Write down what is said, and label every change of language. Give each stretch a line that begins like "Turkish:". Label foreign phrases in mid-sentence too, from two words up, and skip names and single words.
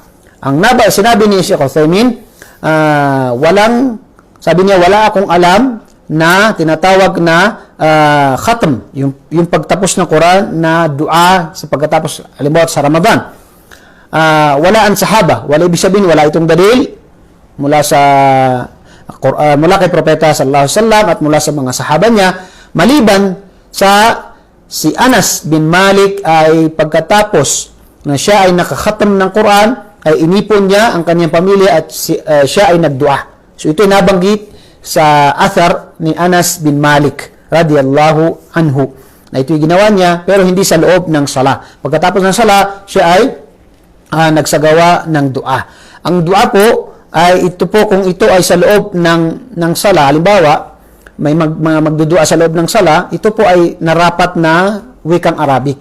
Filipino: Sinabi ni Sheikh Uthaymin, wala akong alam na tinatawag na khatm, yung pagtapos ng Quran na dua sa pagkatapos, halimbawa sa Ramadan. Wala ang sahaba, wala ibig sabihin, wala itong dalil mula kay Propeta
Arabic: صلى الله عليه وسلم
Filipino: at mula sa mga sahaba niya, maliban sa si Anas bin Malik ay pagkatapos na siya ay nakakhatam ng Quran, ay inipon niya ang kanyang pamilya at siya ay nagdua. So ito ay nabanggit sa athar ni Anas bin Malik
Arabic: رضي الله عنه,
Filipino: na ito'y ginawa niya pero hindi sa loob ng sala. Pagkatapos ng sala, siya ay nagsagawa ng dua. Ang dua po ay ito po, kung ito ay sa loob ng sala, halimbawa may magdudua sa loob ng sala, ito po ay narapat na wikang Arabic.